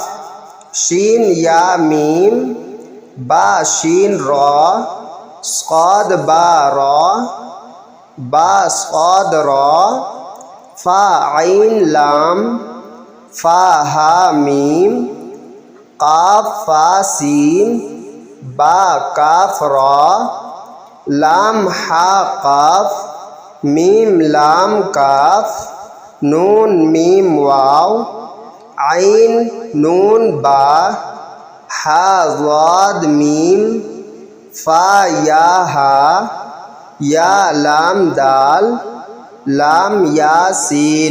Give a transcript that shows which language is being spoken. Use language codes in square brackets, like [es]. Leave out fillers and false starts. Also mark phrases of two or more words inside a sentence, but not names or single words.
[ar] شین یا میم، با شین را، صاد با را، با صاد را، فا عین لام، فا ہا میم، قاف فا سین، با کاف را، لام ہا قاف، میم لام کاف، نون میم واو، عین نون با، ہا ضاد میم، فا یا ہا، یا لام دال، لام یا سین۔